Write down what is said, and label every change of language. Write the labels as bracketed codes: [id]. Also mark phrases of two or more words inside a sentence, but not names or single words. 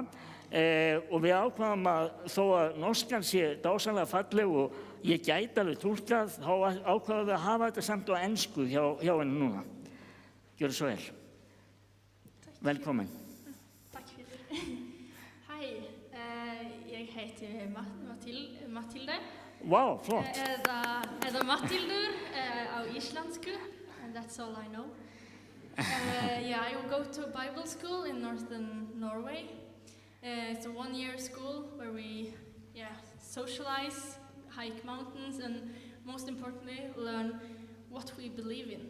[is] Og við ákvaðum að þó að norskan sé dásamlega falleg og ég gæti alveg túlkað, þá ákvaðum við að hafa þetta samt á ensku hjá henni núna. Gjörðu svo vel. Velkomin. Takk fyrir. Hei, ég heiti Mathilde. Vá, flott. Eða Mathildur á íslensku, [en] and that's all I know. Yeah, I go to a Bible school in northern Norway. It's a one-year school where we socialize, hike mountains, and most importantly, learn what we believe in.